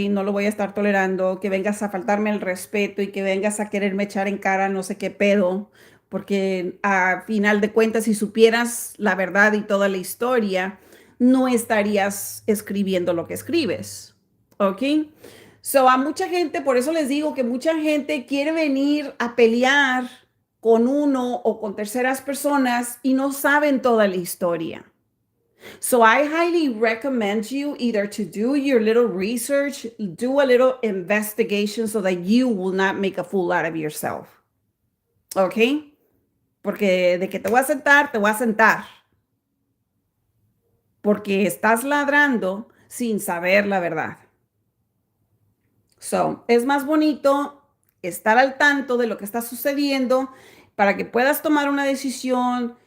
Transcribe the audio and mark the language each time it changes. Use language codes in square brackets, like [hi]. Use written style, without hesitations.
[es] No lo voy a estar tolerando, que vengas a faltarme el respeto y que vengas a quererme echar en cara no sé qué pedo, porque a final de cuentas, si supieras la verdad y toda la historia, no estarías escribiendo lo que escribes, ¿ok? So, a mucha gente, por eso les digo que mucha gente quiere venir a pelear con uno o con terceras personas y no saben toda la historia. [en] So I highly recommend you either to do your little research, do a little investigation so that you will not make a fool out of yourself. ¿Ok? [es] Porque de que te voy a sentar, porque estás ladrando sin saber la verdad. So, es más bonito estar al tanto de lo que está sucediendo para que puedas tomar una decisión.